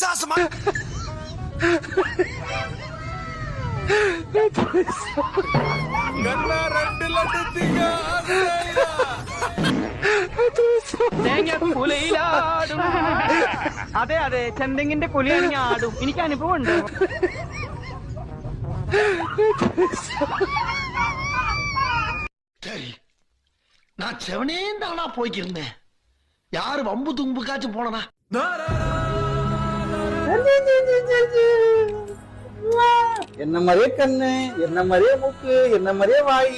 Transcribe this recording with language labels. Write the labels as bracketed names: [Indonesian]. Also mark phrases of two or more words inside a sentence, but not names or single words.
[Malayalam] അതെ അതെ ചെന്തെങ്ങിന്റെ കുലിയാണെങ്കിൽ ആടും. എനിക്ക് അനുഭവം ഉണ്ട്. [Tamil] சரி, நான் செவனேந்தானா போய்க்கிருந்தேன். யாரு வம்பு தும்புக்காச்சும் போனனா? என்ன மாதிரியே கண்ணு, என்ன மாதிரியே மூக்கு, என்ன மாதிரியே வாயி.